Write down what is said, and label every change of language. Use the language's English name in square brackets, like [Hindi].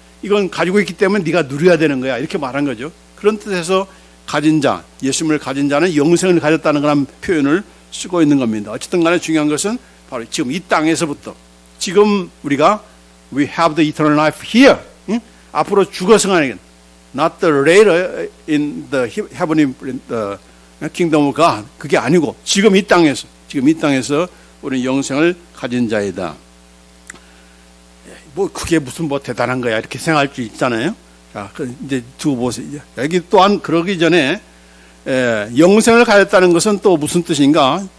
[Korean] 이건 가지고 있기 때문에 네가 누려야 되는 거야. 이렇게 말한 거죠. 그런 뜻에서 가진 자, 예수님을 가진 자는 영생을 가졌다는 그런 표현을 쓰고 있는 겁니다. 어쨌든 간에 중요한 것은 바로 지금 이 땅에서부터 지금 우리가 [English] We have the eternal life here. [Korean] 응? 앞으로 죽어서가 아니라 [English] Not the later in the heavenly kingdom of God. [Korean] 그게 아니고 지금 이 땅에서 우리는 영생을 가진 자이다. 뭐 그게 무슨 뭐 대단한 거야 이렇게 생각할 수 있잖아요. 자, 이제 두고 보세요. 여기 또한 그러기 전에 영생을 가졌다는 것은 또 무슨 뜻인가?